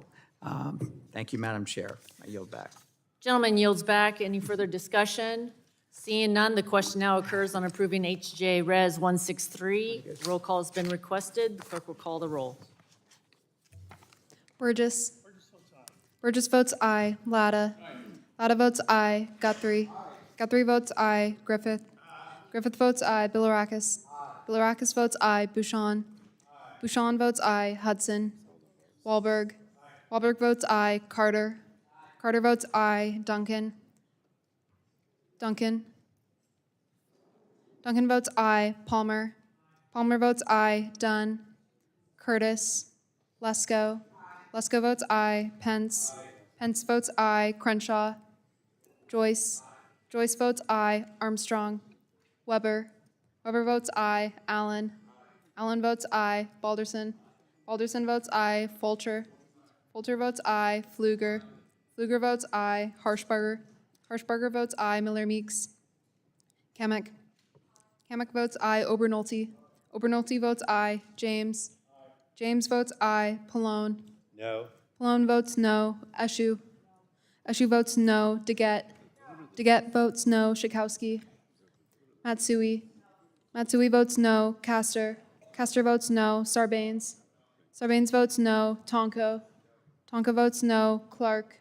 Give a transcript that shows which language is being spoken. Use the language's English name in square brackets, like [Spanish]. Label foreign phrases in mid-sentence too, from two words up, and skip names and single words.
[English] Thank you, Madam Chair. I yield back. Gentleman yields back. Any further discussion? Seeing none, the question now occurs on approving HJ Res 163. Roll call has been requested. The clerk will call the roll. Burgess. Burgess votes aye. Latta. Latta votes aye. Guthrie. Guthrie votes aye. Griffith. Griffith votes aye. Bilirakis. Bilirakis votes aye. Bouchon. Bouchon votes aye. Hudson. Wahlberg. Wahlberg votes aye. Carter. Carter votes aye. Duncan. Duncan. Duncan votes aye. Palmer. Palmer votes aye. Dunn. Curtis. Lesko. Lesko votes aye. Pence. Pence votes aye. Crenshaw. Joyce. Joyce votes aye. Armstrong. Weber. Weber votes aye. Allen. Allen votes aye. Balderson. Balderson votes aye. Fulcher. Fulcher votes aye. Pfluger. Pfluger votes aye. Harshbarger. Harshbarger votes aye. Miller Meeks. Kamek. Kamek votes aye. Obernolte. Obernolte votes aye. James. James votes aye. Pallone. No. Pallone votes no. Eshu. Eshu votes no. Deget. Deget votes no. Schakowsky. Matsui. Matsui votes no. Castor. Castor votes no. Sarbanes. Sarbanes votes no. Tonko. Tonko votes no. Clark.